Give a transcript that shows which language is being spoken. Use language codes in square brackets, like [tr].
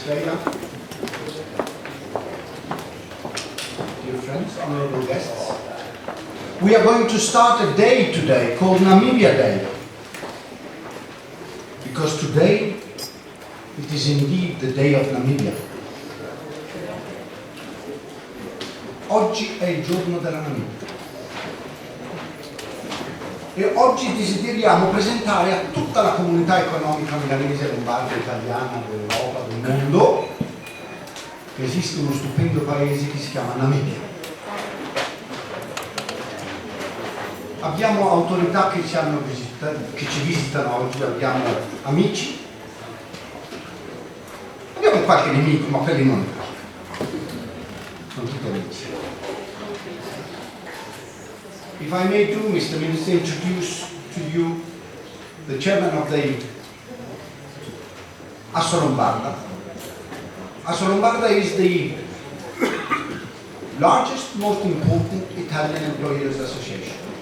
[en] Treya, dear friends, honorable guests. We are going to start a day today called Namibia Day. Because today, it is indeed the day of Namibia. [it] Oggi è il giorno della Namibia. E oggi desideriamo presentare a tutta la comunità economica milanese, lombarda, italiana, dell'Europa, del mondo, che esiste uno stupendo paese che si chiama Namibia. Abbiamo autorità che ci visitano oggi, abbiamo amici, abbiamo qualche nemico, ma quelli non sono tutti amici. [en] If I may do, Mr. Minister, introduce to you the chairman of the Asso Lombarda. Asso Lombarda is the largest, most important Italian employers association.